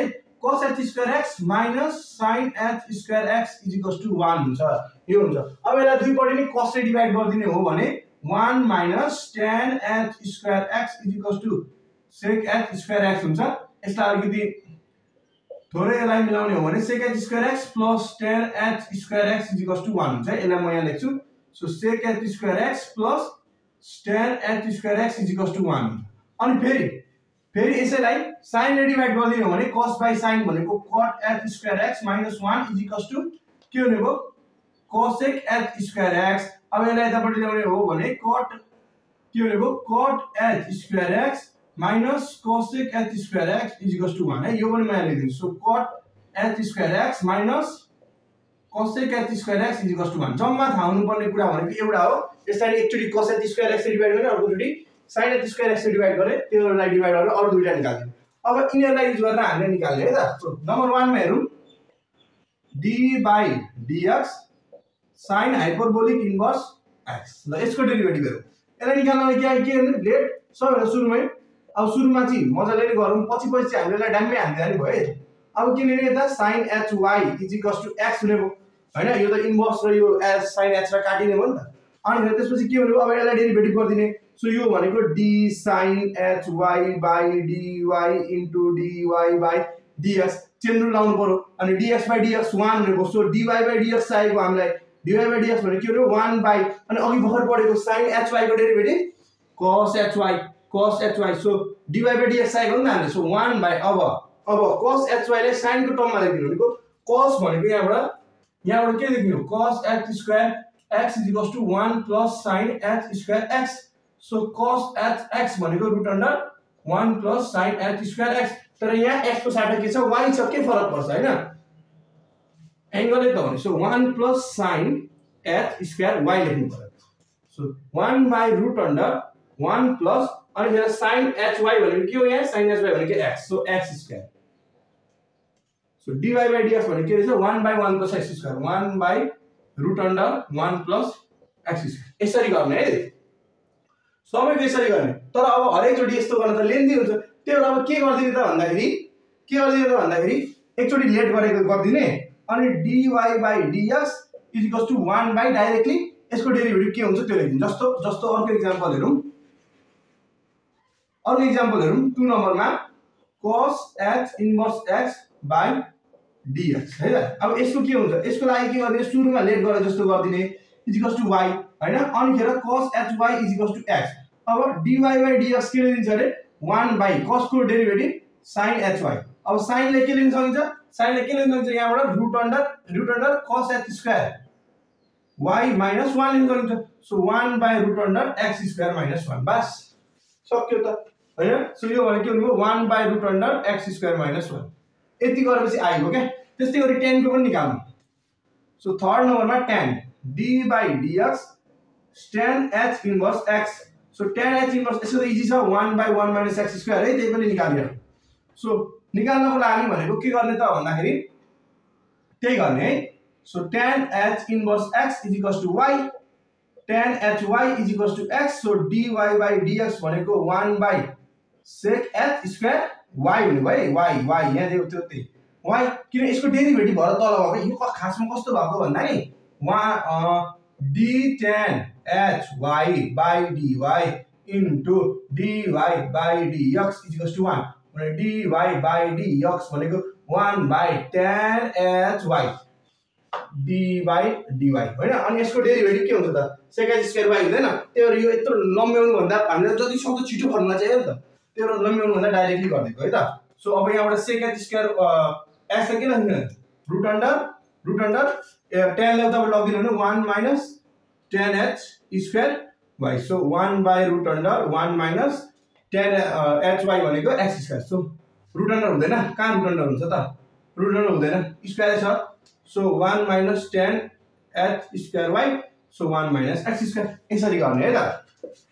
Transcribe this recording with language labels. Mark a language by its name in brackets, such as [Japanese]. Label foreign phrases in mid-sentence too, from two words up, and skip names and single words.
[English] cos h square x minus sin h square x is equals to 1 [Nepali] हुन्छ। यो हुन्छ। अब यसलाई दुईपटि नै cos ले डिभाइड गरिदिने हो भने [English] 1 minus tan h square x is equals to sec h square x हुन्छ। [Nepali] यसलाई अलिकति थोरै यसलाई मिलाउने हो भने [English] sec h square x plus tan h square x is equals to 1 [Nepali] हुन्छ। यसलाई म यहाँ लेख्छु। [English] so sec h square x plus tan h square x is equals to 1 हुन्छ। [Nepali] अनि फेरि यसैलाई sin ले डिभाइड गरिदिने हो भने [English] cos by sin भनेको cot h square x minus 1 is equals to [Nepali] के हुने भयो [English] cosec h square x. [Nepali] अब यसलाई यतापट्टि ल्याउने हो भने cot के हुने भयो [English] cot h square x minus cosec h square x is equals to 1 है। [Nepali] यो पनि म यहाँ लेख्दिन्छु। [English] so cot h square x minus cosec h square x is equals to 1. [Nepali] जम्मा थाहा हुनुपर्ने कुरा भनेको एउटा हो, यसलाई एकचोटी [English] cos h square x [Nepali] ले डिभाइड गर्ने, अर्कोचोटी [English] sin h square x [Nepali] ले डिभाइड गर्ने, त्योलाई डिभाइड गरेर अरु दुईटा निकाल्दिनु। अब यिनीहरुलाई युज गरेर हामीले निकाल्ने है त। [English] so number 1 [Nepali] मा हेरौं [English] d by dx sin hyperbolic inverse x. [Nepali] ल यसको डेरिभेटिभ हेरौं। यसलाई निकाल्नलाई के गर्ने लेट सबैभन्दा सुरुमै अब सुरुमा चाहिँ मजाले नै गरौँ, पछि चाहिँ हामीले ड्याम्मै हान्दिदा नि भयो है। अब के लिने यता [English] sin hy is equals to x [Nepali] हुने भयो हैन। यो त इन्भर्स र यो [English] sin h [Nepali] र काटिने हो नि त। अनि त्यसपछि के हुने भयो, अब यसलाई डेरिभेटिभ गर्दिने। [English] सो [Nepali] यो भनेको [English] d sin hy by dy into dy by dx chain rule [Nepali] लाउनु पर्यो अनि [English] dx by dx 1 भनेको so dy by dx [Nepali] चाहिएको हामीलाई [English] dy by dx [Nepali] भनेको के हो [English] 1 by [Nepali] अनि अघि भर्खर पढेको [English] sin hy को derivative cos hy so dy by dx [Nepali] चाहिएको नि त [English] हामीले so 1 by अब cos hy ले sin [Nepali] को टर्ममा लेख्दिनु भनेको [English] cos [Nepali] भनेको यहाँबाट के लेख्नु [English] cos h square x is equals to 1 plus sin h square x so cos h भनेको root under 1 plus sin h square x [Nepali] तर यहाँ x को साथ के छ y छ के फरक पर्छ हैन एंगलै त हो नि [English] so 1 plus sin h square y [Nepali] लेख्नु पर्यो [English] so 1 by root under 1 plus [Nepali] अनि फेरि [English] sin h y [Nepali] भनेको के हो यहाँ [English] sin h y भनेको x सो x square so dy by dx [Nepali] भनेको के रहेछ [English] 1 by 1 plus x square 1 by root under 1 plus x square [Nepali] यसरी गर्ने है सबैको यसरी गर्ने तर अब हरेक चोटी यस्तो गर्न त लेन्थी हुन्छ त्यो अब के गर्दिने त भन्दाखेरि एकचोटी लेट गरेको गर्दिने अनि [English] dy by dx is equals to 1 by [Nepali] डाइरेक्टली यसको डेरिभेटिभ के हुन्छ त्यो लेख्दिनु जस्तो अर्को एक्जाम्पल हेरौं 2 नम्बरमा [English] cos h inverse x by dx [Nepali] है त अब यसको के हुन्छ यसको लागि के गर्ने सुरुमा लेट गरे जस्तो गर्दिने [English] is equals to y [Nepali] हैन अनि फेरि [English] cos hy is equals to x अब dy by dx [Nepali] के दिन्छ अरे [English] 1 by cos को derivative sin hy अब sin [Nepali] ले के लिन सकिन्छ यहाँबाट [English] root under cos h square y minus 1 [Nepali] लिन सकिन्छ [English] so 1 by root under x square minus 1 [Nepali] बस सक्यो त हैन [English] सो [Nepali] यो भने के हुनु [English] 1 by root under x square minus 1 [Nepali] यति गरेपछि आइगयो के त्यस्तै गरी [English] tan [Nepali] को पनि निकाल्नु [English] so third नम्बरमा tan d by dx tan h inverse x so tan h inverse [Nepali] यसको त इजी छ [English] 1 by 1 minus x square [Nepali] है त्यही पनि निकाल्दियो [English] सो [Nepali] निकाल्नको लागि भनेको के गर्ने त भन्दाखेरि त्यही गर्ने है [English] so tan h inverse x is equals to y tan hy is equals to x so dy by dx भनेको 1 by sec h square y [Nepali] हुने भयो y यहाँ दिएको थियो त्यही y किन यसको डेरिभेटिभ भएर तल भएको यो खासमा कस्तो भएको भन्दा नि [English] d tan hy by dy into dy by dx is equals to 1 भने dy by dx भनेको 1 by tan hy d by dy [Nepali] हैन अनि यसको [English] डेरिभेटिभ [Nepali] के हुन्छ त [English] sec h square y [Nepali] हुँदैन त्यो यो यत्रो लम्ब्याउनु भन्दा हामीले जति सक्दो छिटो फर्मुला चाहियो नि त त्यो लम्ब्याउनु भन्दा डाइरेक्टली गर्दिएको है त सो अब [English] यहाँबाट sec h square x [Nepali] के लेख्नु [English] root under tan [Nepali] ले तपाईं लगिदिनु भने [English] 1 minus tan h square y so 1 by root under 1 minus tan h y भनेको x square so root under [Nepali] हुँदैन कहाँ [English] root under [Nepali] हुन्छ त [English] root under हुँदैन स्क्वायर छ so 1 minus tan h square y so 1 minus x square [Nepali] यसरी गर्ने है त